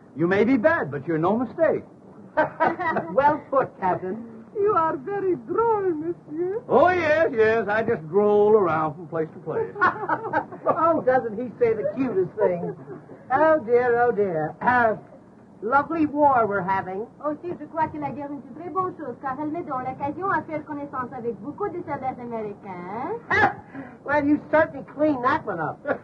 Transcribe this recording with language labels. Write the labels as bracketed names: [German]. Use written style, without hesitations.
[English] You may be bad, but you're no mistake. Well put, Captain. You are very droll, [French] monsieur. [English] Oh, yes. I just stroll around from place to place. Oh, doesn't he say the cutest things? Oh, dear. Lovely war we're having. [French] Aussi, je crois que la guerre est une très bonne chose, car elle met dans l'occasion à faire connaissance avec beaucoup de soldats américains. [English] Well, you certainly cleaned that one up.